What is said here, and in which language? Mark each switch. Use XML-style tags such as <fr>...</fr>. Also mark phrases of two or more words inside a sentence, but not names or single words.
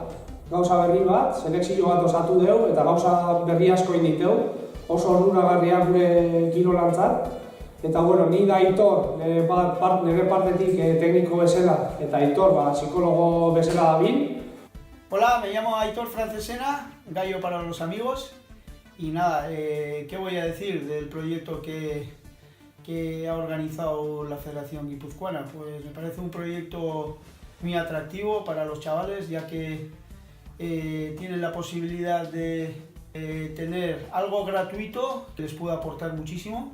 <eu>Gauza berri bat, selekzio bat osatu dugu eta gauza berri asko egin ditu, oso onuragarria gure kirolantzat. Eta, bueno, ni da Aitor, nire partetik tekniko bezala, eta Aitor, psikologo bezala dabil.</eu> <es>Hola, me llamo Aitor Francesena, gallo para los amigos. Y nada, ¿qué voy a decir del proyecto que ha organizado la Federación Guipuzcoana? Pues me parece un proyecto muy atractivo para los chavales, ya que tienen la posibilidad de tener algo gratuito que les pueda aportar muchísimo.</es>